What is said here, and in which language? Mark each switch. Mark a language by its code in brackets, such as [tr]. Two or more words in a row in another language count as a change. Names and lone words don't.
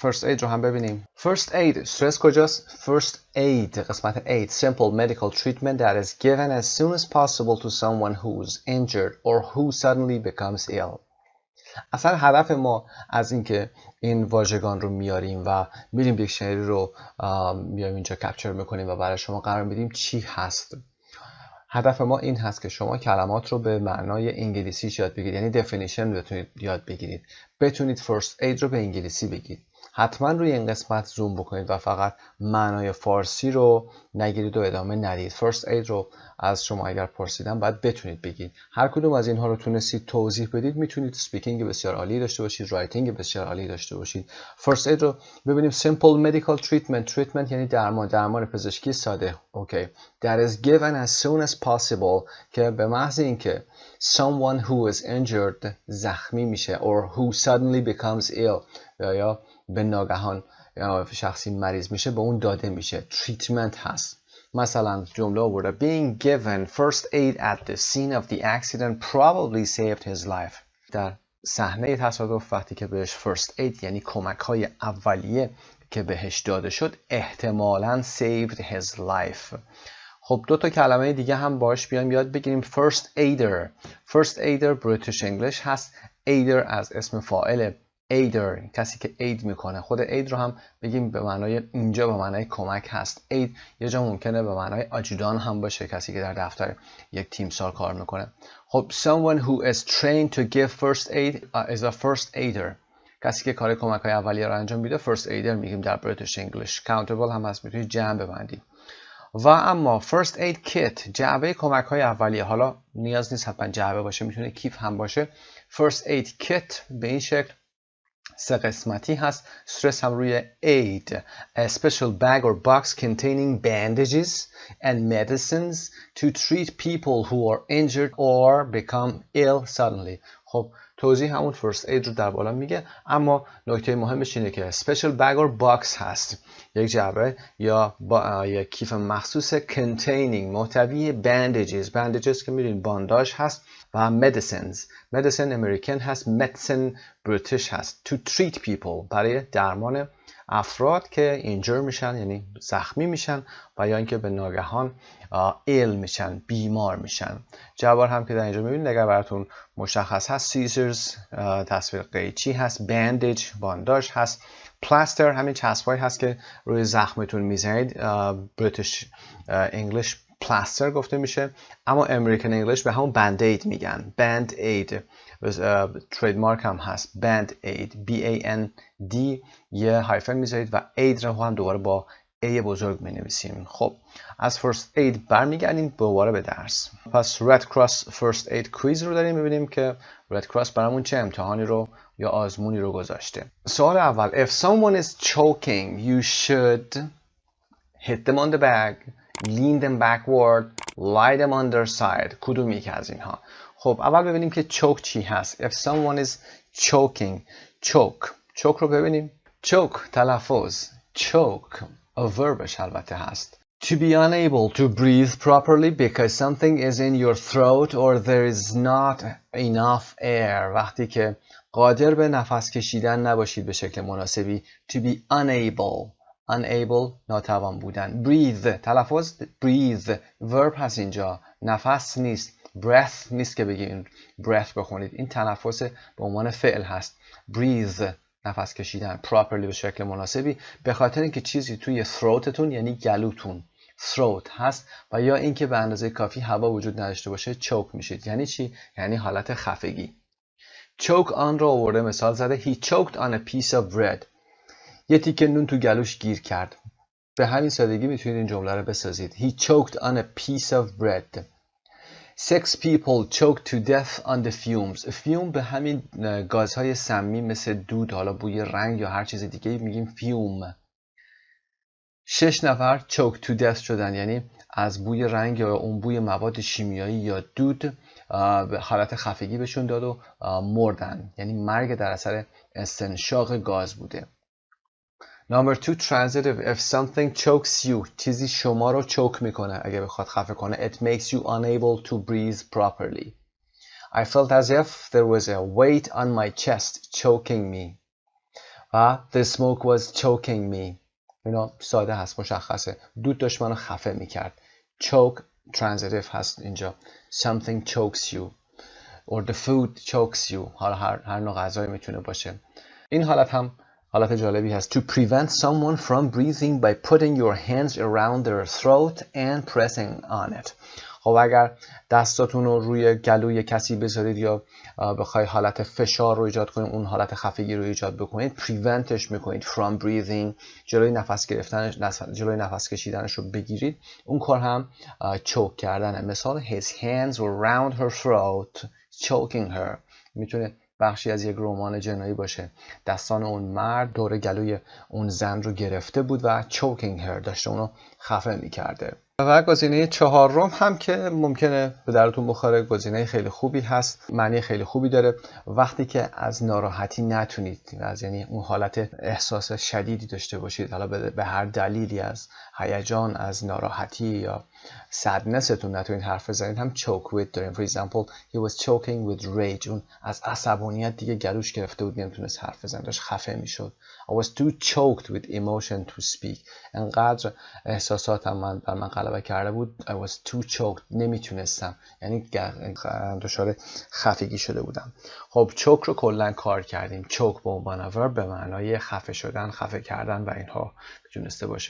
[en] First Aid [fa] رو هم ببینیم. [en] First Aid [fa] استرس کجاست؟ [en] First Aid قسمت Aid simple medical treatment that is given as soon as possible to someone who's injured or who suddenly becomes ill. [fa] اصلا هدف ما از اینکه این واژگان رو میاریم و میریم دیکشنری رو میاریم اینجا کپچر میکنیم و برای شما قرار میدیم چی هست. هدف ما این هست که شما کلمات رو به معنای انگلیسیش یاد بگیرید، یعنی definition بتونید یاد بگیرید، بتونید [en] first aid [fa] رو به انگلیسی بگید. حتما روی این قسمت زوم بکنید و فقط معنای فارسی رو نگیرید و ادامه ندید. [en] first aid [fa] رو از شما اگر پرسیدم باید بتونید بگید. هر کدوم از اینها رو تونستید توضیح بدید میتونید سپیکینگ بسیار عالی داشته باشید، رایتینگ بسیار عالی داشته باشید. [en] first aid [fa] رو ببینیم. [en] simple medical treatment [fa] یعنی درمان پزشکی ساده. اوکی. [en] that is given as soon as possible [fa] که به محض اینکه [en] someone who is injured [fa] زخمی میشه [en] or who suddenly becomes ill [fa] یا به ناگهان شخصی مریض میشه به اون داده میشه. [en] treatment [fa] هست. مثلا جمله آورده [en] being given first aid at the scene of the accident probably saved his life. [fa] در صحنه تصادف وقتی که بهش [en] first aid [fa] یعنی کمک های اولیه که بهش داده شد احتمالاً [en] saved his life. [fa] خب دو تا کلمه دیگه هم باش بیایم یاد بگیریم. [en] first aider. first aider British English هست. [fa] aider از اسم فاعل aider کسی که aid میکنه. خود aid رو هم بگیم به معنای اینجا به معنای کمک هست. aid یه جا ممکنه به معنای آجودان هم باشه، کسی که در دفتر یک تیمسار کار میکنه. [en] خب someone who is trained to give first aid is a first aider. [fa] کسی که کار کمک های اولیه رو انجام میده [en] first aider [fa] میگیم در [en] British English. [fa] countable هم هست، میتونید جمع ببندید. و اما [en] first aid kit [fa] جعبه کمک های اولیه، حالا نیاز نیست حتما جعبه باشه، میتونه کیف هم باشه. [en] first aid kit [fa] به این شکل سه قسمتی هست، استرس هم روی aid. [en] a special bag or box containing bandages and medicines to treat people who are injured or become ill suddenly. [fa] خب توضیح همون [en] first aid [fa] رو در بالا میگه، اما نکته مهمش اینه که [en] special bag or box [fa] هست، یک جعبه یا یک کیف مخصوص containing محتوی bandages که میدونید بانداژ هست و medicine امریکن هست، medicine بریتیش هست. [en] to treat people [fa] برای درمان افراد که injure میشن یعنی زخمی میشن و یا اینکه به ناگهان ill میشن، بیمار میشن. جواب هم که در اینجا میبینید اگر براتون مشخص هست scissors تصویر قیچی هست، bandage بانداژ هست، plaster همین چسبایی هست که روی زخمتون میزنید. [en] British English plaster [fa] گفته میشه، اما [en] American English [fa] به همون [en] band aid [fa] میگن. [en] band aid [fa] تریدمارک هم هست [en] band aid [fa] B-A-N-D یه هایفن میذارید و aid رو هم دوباره با ای بزرگ می نویسیم. خب از [en] first aid [fa] برمیگردیم دوباره به درس. پس Red Cross First Aid Quiz رو داریم. می‌بینیم که Red Cross برامون چه امتحانی رو یا آزمونی رو گذاشته. سوال اول [en] If someone is choking you should hit them on the back, lean them backward, lie them on their side. [fa] کدوم یکی از اینها؟ خب اول ببینیم که choke چی هست. [en] If someone is choking choke [fa] رو ببینیم. choke تلفظ [en] choke verbش [fa] البته هست. [en] To be unable to breathe properly because something is in your throat or there is not enough air. [fa] وقتی که قادر به نفس کشیدن نباشید به شکل مناسبی. [en] To be unable [fa] ناتوان بودن. breathe تلفظ [en] breathe verb [fa] هست اینجا، نفس نیست. breath نیست که بگید breath بخونید، این تنفس به عنوان فعل هست. breathe نفس کشیدن properly به شکل مناسبی، به خاطر اینکه چیزی توی throatتون یعنی گلوتون throat هست و یا اینکه به اندازه کافی هوا وجود نداشته باشه choke میشید. یعنی چی؟ یعنی حالت خفگی. [en] choke on [fa] رو آورده مثال زده. [en] He choked on a piece of bread. [fa] یه تیکه نون تو گلوش گیر کرد. به همین سادگی میتونید این جمله رو بسازید. [en] He choked on a piece of bread. 6 people choked to death on the fumes. [fa] fume به همین گازهای سمی مثل دود، حالا بوی رنگ یا هر چیز دیگه میگیم fume. 6 نفر [en] choked to death [fa] شدن، یعنی از بوی رنگ یا اون بوی مواد شیمیایی یا دود حالت خفگی بهشون داد و مردن، یعنی مرگ در اثر استنشاق گاز بوده. [en] Number 2 transitive. If something chokes you [fa] چیزی شما رو چوک میکنه، اگه بخواد خفه کنه. [en] It makes you unable to breathe properly. I felt as if there was a weight on my chest choking me. The smoke was choking me. [fa] اینا ساده هست، مشخصه. دود داشت منو خفه میکرد. choke transitive هست اینجا. [en] Something chokes you or the food chokes you. [fa] حالا هر نوع غذایی میتونه باشه. این حالت هم حالت جالبی هست. [en] To prevent someone from breathing by putting your hands around their throat and pressing on it. [fa] خب اگر دستاتون رو روی گلوی کسی بذارید یا بخوای حالت فشار رو ایجاد کنید، اون حالت خفگی رو ایجاد بکنید، preventش میکنید [en] from breathing، [fa] جلوی نفس گرفتنش، جلوی نفس کشیدنش رو بگیرید، اون کار هم choke کردنه. [en] مثال his hands were around her throat choking her. [fa] میتونه بخشی از یک رمان جنایی باشه. دستان اون مرد دور گلوی اون زن رو گرفته بود و [en] choking her، [fa] داشته اونو خفه میکرده. و گزینه چهارم هم که ممکنه به درتون بخوره، گزینه خیلی خوبی هست، معنی خیلی خوبی داره. وقتی که از ناراحتی نتونید، از یعنی اون حالت احساس شدیدی داشته باشید، حالا به هر دلیلی، از هیجان، از ناراحتی یا sadnessتون نتونید حرف بزنید، هم [en] choke with [fa] داریم. [en] For example he was choking with rage. [fa] اون از عصبانیت دیگه گلوش گرفته بود، نمیتونست حرف بزنه، داشت خفه میشد. [en] I was too choked with emotion to speak. [fa] انقدر احساساتم بر من غلبه کرده بود. [en] I was too choked. [fa] نمیتونستم، یعنی دچار خفگی شده بودم. خب choke رو کلا کار کردیم. choke به عنوان verb به معنای خفه شدن، خفه کردن و اینها میتونسته باشه.